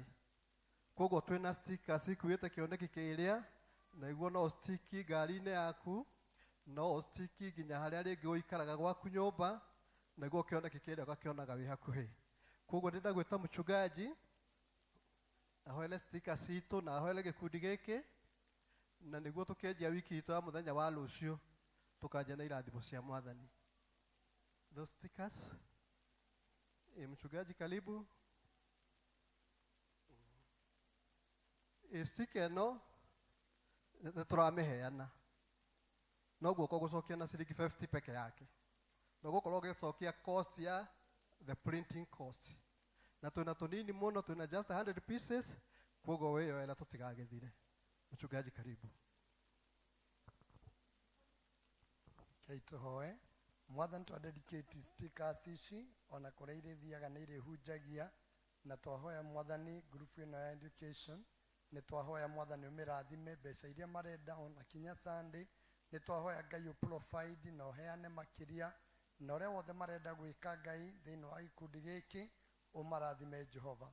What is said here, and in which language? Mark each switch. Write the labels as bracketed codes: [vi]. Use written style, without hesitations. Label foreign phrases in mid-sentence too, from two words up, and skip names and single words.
[ki] Koguo twĩna stickers ikuĩte kĩoneki kĩrĩa, na iguo no stick ngari-inĩ yaku, no stick nginya harĩa rĩngĩ ũikaraga gwaku nyũmba, nĩguo kĩoneki kĩrĩa ũgakĩonaga wĩ hakuhĩ. Koguo ndĩrenda gwĩta mchungaji ahoele stickers itũ na ahoele gĩkundi gĩkĩ, na nĩguo tũkĩanjia wiki itũ ya mũthenya wa rũciũ tũkanjia na irathimo cia Mwathani. [en] Those stickers. [sw] Mchungaji karibu. [ki] Sticker ĩno nĩ tũramĩheana, no guoko gũcokia na ciringi 50 peke yake, no gũkorwo gĩcokia cost ya [en] the printing cost, [ki] na twĩna tũnini mũno, twĩna [en] just 100 pieces, [ki] koguo wĩyoera tũtigagĩthire. [sw] Mchungaji karibu. [ki] Kei tũhoe. Mwathani twa dedicate stickers ici ona kũrĩa irĩthiaga nĩ irĩhunjagia, na twahoya Mwathani group ĩno ya education, nĩ twahoya Mwathani ũmĩrathime mbeca iria marenda ona kinya Sunday, nĩ twahoya Ngai provide na ũheane makĩria, na ũrĩa wothe marenda gwĩka Ngai thĩinĩ wa gĩkundi gĩkĩ ũmarathime Jehova.